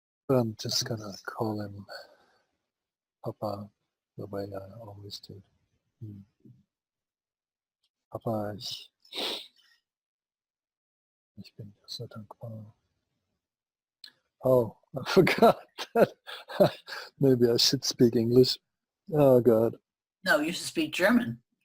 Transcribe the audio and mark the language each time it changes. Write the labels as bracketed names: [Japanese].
[English] I'm just going to call him Papa, the way I always did. [German] Papa, ich bin dir so dankbar. [English] Oh, I forgot that. Maybe I should speak English. Oh, God. No, you should speak German.